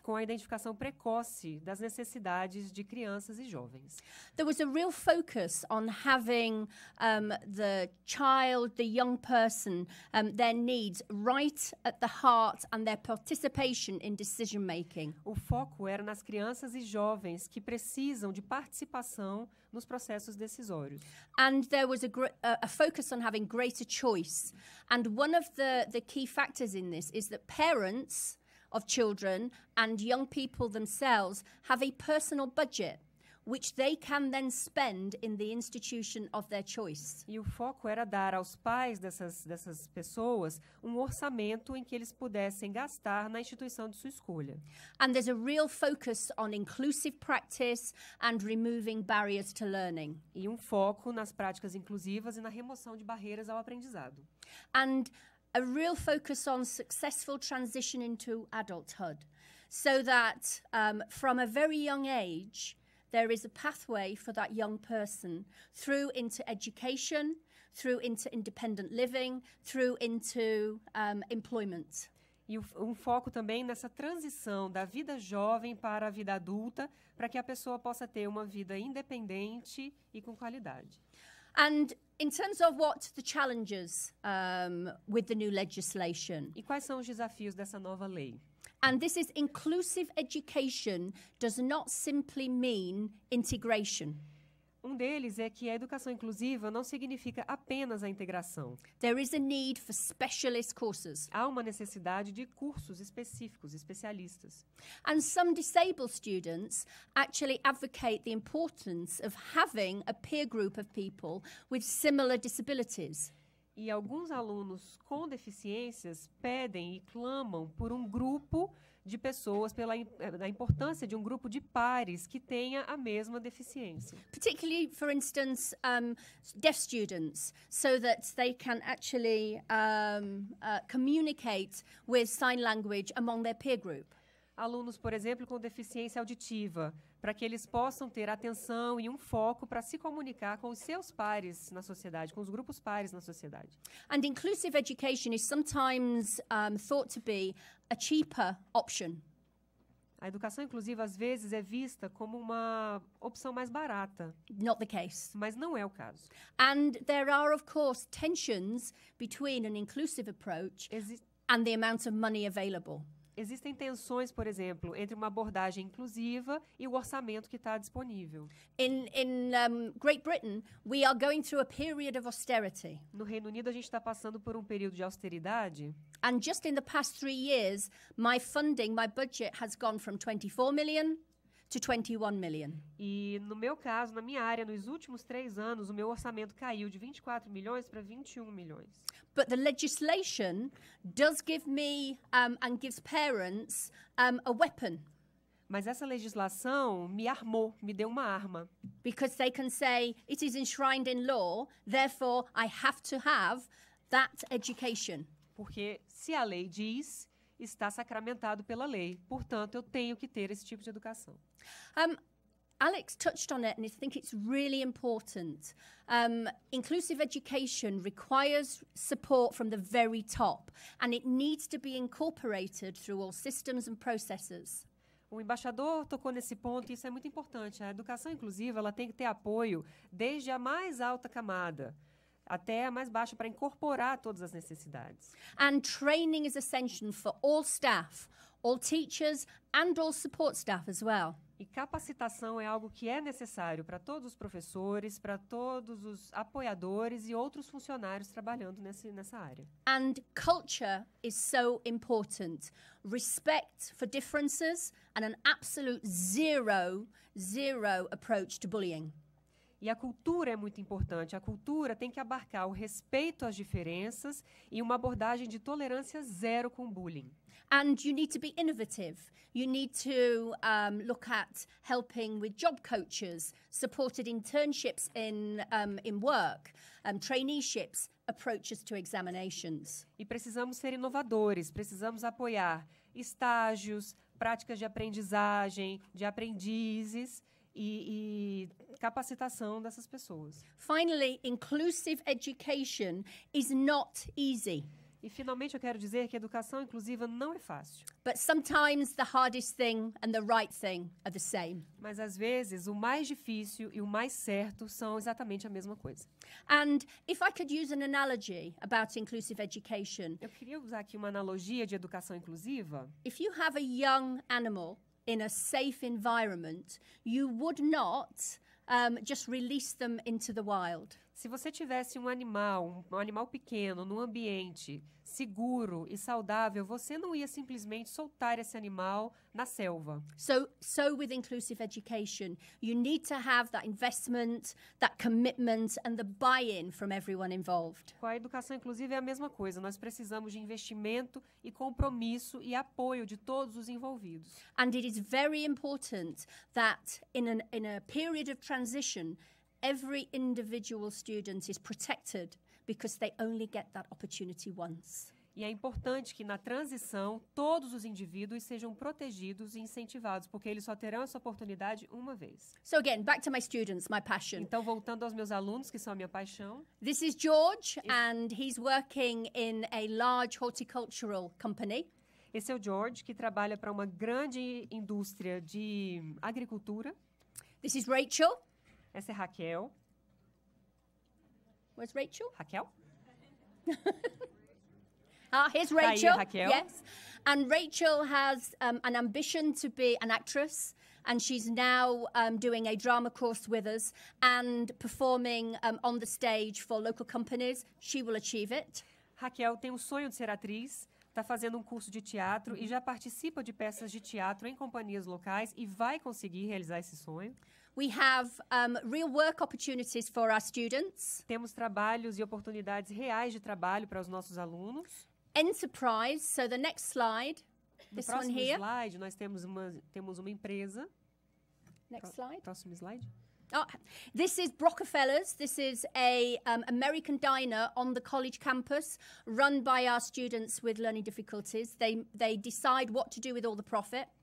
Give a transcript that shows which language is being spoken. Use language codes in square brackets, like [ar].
[pt] Com a identificação precoce das necessidades de crianças e jovens. [en] There was a real focus on having the child, the young person, their needs right at the heart and their participation in decision making. [pt] O foco era nas crianças e jovens que precisam de participação nos processos decisórios. [en] And there was a focus on having greater choice. And one of the key factors in this is that parents of children and young people themselves have a personal budget which they can then spend in the institution of their choice. [pt] E o foco era dar aos pais dessas pessoas um orçamento em que eles pudessem gastar na instituição de sua escolha. [en] And there's a real focus on inclusive practice and removing barriers to learning. [pt] E um foco nas práticas inclusivas e na remoção de barreiras ao aprendizado. [en] And a real focus on successful transition into adulthood, so that from a very young age, there is a pathway for that young person through into education, through into independent living, through into employment. [pt] E um foco também nessa transição da vida jovem para a vida adulta, para que a pessoa possa ter uma vida independente e com qualidade. [en] And in terms of what the challenges with the new legislation. [pt] E quais são os desafios dessa nova lei? [en] And this is inclusive education does not simply mean integration. [pt] Um deles é que a educação inclusiva não significa apenas a integração. [en] There is a need for specialist courses. [pt] Há uma necessidade de cursos específicos, especialistas. [en] And some disabled students actually advocate the importance of having a peer group of people with similar disabilities. [pt] E alguns alunos com deficiências pedem e clamam por um grupo de pessoas, pela importância de um grupo de pares que tenha a mesma deficiência. [en] Particularly, for instance, deaf students, so that they can actually communicate with sign language among their peer group. [pt] Alunos, por exemplo, com deficiência auditiva, para que eles possam ter atenção e um foco para se comunicar com os seus pares na sociedade, com os grupos pares na sociedade. [en] And inclusive education is sometimes thought to be a cheaper option. [pt] A educação inclusiva, às vezes, é vista como uma opção mais barata. [en] Not the case. [pt] Mas não é o caso. [en] And there are, of course, tensions between an inclusive approach and the amount of money available. [pt] Existem tensões, por exemplo, entre uma abordagem inclusiva e o orçamento que está disponível. [en] In Great Britain, we are going through a period of austerity. [pt] No Reino Unido, a gente está passando por um período de austeridade. [en] And just in the past 3 years, my budget has gone from 24 million to 21 million. [pt] E no meu caso, na minha área, nos últimos 3 anos, o meu orçamento caiu de 24 milhões para 21 milhões. [en] But the legislation does give me and gives parents a weapon. [pt] Mas essa legislação me armou, me deu uma arma. [en] Because they can say, it is enshrined in law, therefore I have to have that education. [pt] Porque se a lei diz, está sacramentado pela lei. Portanto, eu tenho que ter esse tipo de educação. [en] Alex touched on it, and I think it's really important. Inclusive education requires support from the very top, and it needs to be incorporated through all systems and processes. [pt] O embaixador tocou nesse ponto e isso é muito importante. A educação inclusiva ela tem que ter apoio desde a mais alta camada até a mais baixa para incorporar todas as necessidades. [en] And training is essential for all staff, all teachers and all support staff as well. [pt] E capacitação é algo que é necessário para todos os professores, para todos os apoiadores e outros funcionários trabalhando nessa área. [en] And culture is so important. Respect for differences and an absolute zero approach to bullying. [pt] E a cultura é muito importante. A cultura tem que abarcar o respeito às diferenças e uma abordagem de tolerância zero com bullying. [en] And you need to be innovative. You need to look at helping with job coaches, supported internships in work, traineeships, approaches to examinations. [pt] E precisamos ser inovadores, precisamos apoiar estágios, práticas de aprendizagem, de aprendizes e capacitação dessas pessoas. [en] Finally, inclusive education is not easy. [pt] E, finalmente, eu quero dizer que a educação inclusiva não é fácil. [en] But sometimes the hardest thing and the right thing are the same. [pt] Mas, às vezes, o mais difícil e o mais certo são exatamente a mesma coisa. [en] And if I could use an analogy about inclusive education. [pt] Eu queria usar aqui uma analogia de educação inclusiva. [en] If you have a young animal in a safe environment, you would not just release them into the wild. [pt] Se você tivesse um animal pequeno, num ambiente seguro e saudável, você não ia simplesmente soltar esse animal na selva. [en] So with inclusive education, you need to have that investment, that commitment and the buy-in from everyone involved. [pt] Com a educação inclusiva é a mesma coisa. Nós precisamos de investimento e compromisso e apoio de todos os envolvidos. [en] And it is very important that in a period of transition, every individual student is protected because they only get that opportunity once. [pt] E é importante que na transição todos os indivíduos sejam protegidos e incentivados, porque eles só terão essa oportunidade uma vez. [en] So again, back to my students, my passion. [pt] Então, voltando aos meus alunos, que são a minha paixão. [en] This is George, and he's working in a large horticultural company. [pt] Esse é o George, que trabalha para uma grande indústria de agricultura. [en] This is Rachel. [pt] Essa é Raquel. [en] Where's Rachel? [pt] Raquel? [en] Here's Rachel. [pt] Tá aí, Raquel. [en] Yes. And Rachel has an ambition to be an actress, and she's now doing a drama course with us and performing on the stage for local companies. She will achieve it. [pt] Raquel tem o sonho de ser atriz, está fazendo um curso de teatro e já participa de peças de teatro em companhias locais e vai conseguir realizar esse sonho. [en] We have real work opportunities for our students. [pt] Temos trabalhos e oportunidades reais de trabalho para os nossos alunos. [en] Enterprise, so the next slide, this [pt] No próximo [en] one here. [pt] slide, nós temos uma empresa. [en] Next slide. [pt] Próximo slide. [en] Oh, this is Rockefeller's. This is a American diner on the college campus run by our students with learning difficulties. They decide what to do with all the profit.